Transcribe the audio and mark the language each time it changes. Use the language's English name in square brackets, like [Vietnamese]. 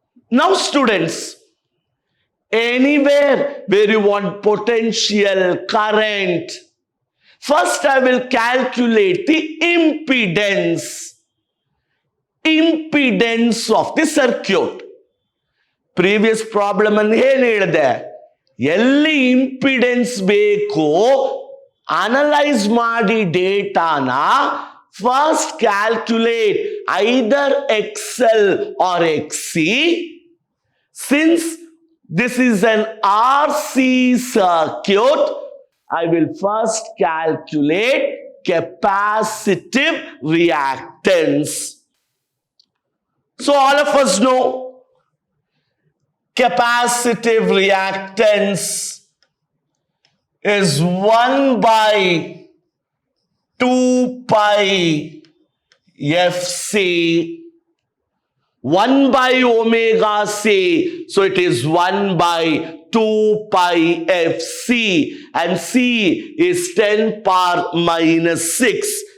[English] Now students, anywhere where you want potential, current, first I will calculate the impedance. Impedance of the circuit. Previous problem and [Kannada] ಏನು ಹೇಳಿದೆ? ಎಲ್ಲಿ impedance ಬೇಕು analyse ಮಾಡಿ ಡೇಟಾನ [English] First calculate either XL or XC. Since this is an RC circuit, I will first calculate capacitive reactance. So all of us know capacitive reactance is 1 by 2 pi FC, 1 by omega C, so it is 1 by 2 pi FC, and C is 10 power minus 6.